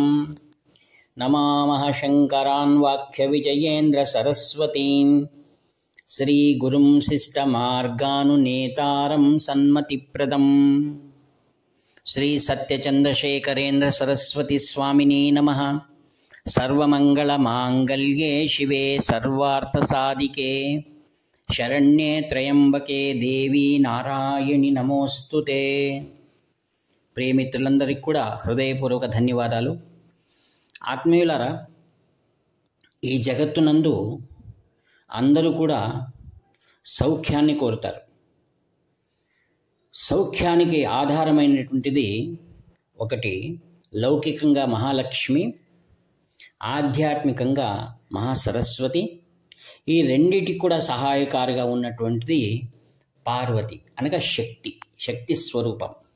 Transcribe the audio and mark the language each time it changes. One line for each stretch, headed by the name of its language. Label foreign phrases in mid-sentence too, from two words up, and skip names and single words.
Sanskrit: नमामः शङ्करान् वाक्यविजयेन्द्रसरस्वतीं श्रीगुरुं शिष्टमार्गानुनेतारं सन्मतिप्रदम्। श्रीसत्यचन्द्रशेखरेन्द्रसरस्वतीस्वामिने नमः। सर्वमङ्गलमाङ्गल्ये शिवे सर्वार्थसाधिके शरण्ये त्र्यम्बके देवी నారాయణి నమోస్తుతే।
Telugu: ప్రియమిత్రులందరికీ కూడా హృదయపూర్వక ధన్యవాదాలు। ఆత్మీయులారా, ఈ జగత్తునందు అందరూ కూడా సౌఖ్యాన్ని కోరుతారు। సౌఖ్యానికి ఆధారమైనటువంటిది ఒకటి లౌకికంగా మహాలక్ష్మి, ఆధ్యాత్మికంగా మహాసరస్వతి, ఈ రెండిటికి కూడా సహాయకారిగా ఉన్నటువంటిది పార్వతి అనగా శక్తి, శక్తి స్వరూపం।